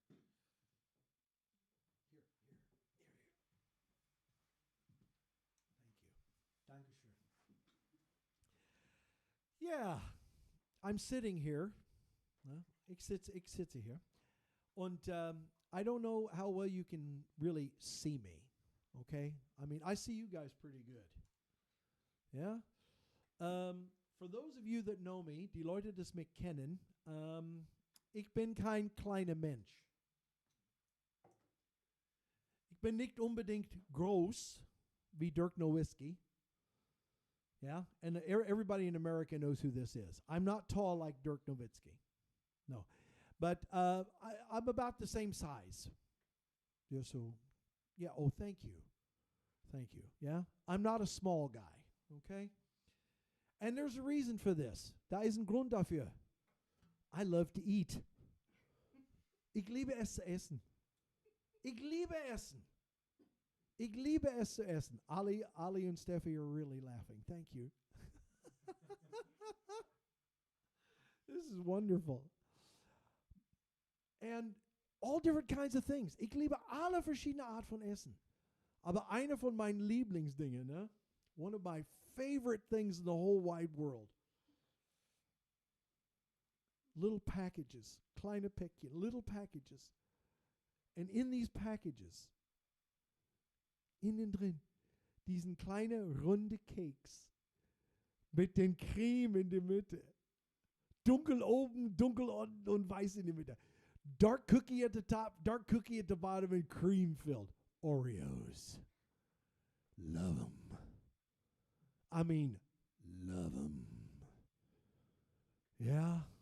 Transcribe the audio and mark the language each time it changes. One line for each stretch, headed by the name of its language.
English: Here. Thank you.
German: Dankeschön.
English: Yeah, I'm sitting here.
Dutch: Ik zit hier.
English: Und I don't know how well you can really see me, okay? I mean, I see you guys pretty good. Yeah? For those of you that know me,
German: die Leute das mich kennen, ich bin kein kleiner Mensch. Ich bin nicht unbedingt groß wie Dirk Nowitzki. Yeah?
English: And everybody in America knows who this is. I'm not tall like Dirk Nowitzki. No. But I'm about the same size. Yeah, so, yeah, oh, thank you. Thank you. Yeah? I'm not a small guy, okay? And there's a reason for this.
German: Da ist ein Grund dafür.
English: I love to eat.
German: Ich liebe es zu essen. Ich liebe essen. Ich liebe es zu essen.
English: Ali and Steffi are really laughing. Thank you. This is wonderful. And all different kinds of things.
German: Ich liebe alle verschiedene Art von Essen. Aber eine von meinen Lieblingsdingen, ne?
English: One of my favorite things in the whole wide world. Little packages,
German: kleine Päckchen,
English: little packages. And in these packages,
German: innen drin, diesen kleine runde Keks mit den Creme in der Mitte. Dunkel oben, dunkel unten und weiß in der Mitte.
English: Dark cookie at the top, dark cookie at the bottom, and cream filled. Oreos. Love them. I mean, love them. Yeah?